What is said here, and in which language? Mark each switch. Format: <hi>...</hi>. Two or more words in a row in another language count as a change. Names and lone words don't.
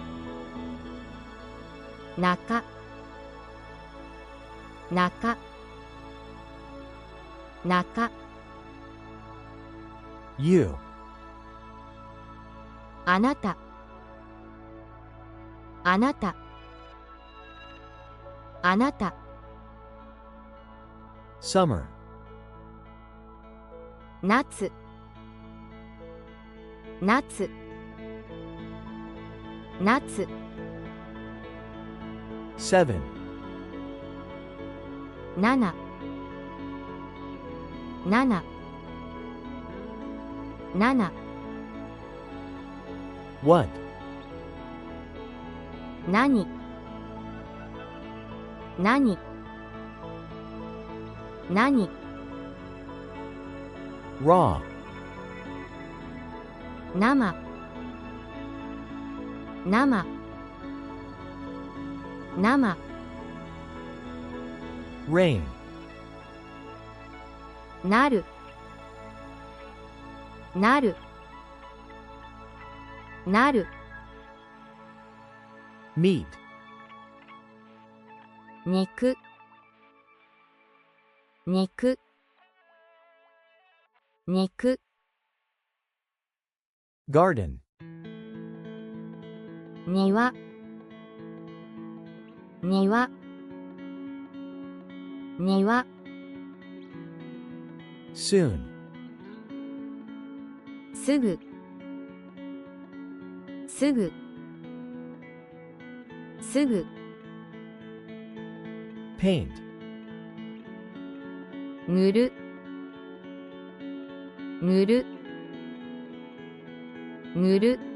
<ja>中中中 you, あなたあなたあなた summer, 夏夏夏 seven, 七七七 what, 何何何 raw, 生生生 rain, なるなるなる meat, 肉肉肉 garden, 庭庭庭 soon, すぐすぐすぐ paint, 塗る塗る塗る</ja>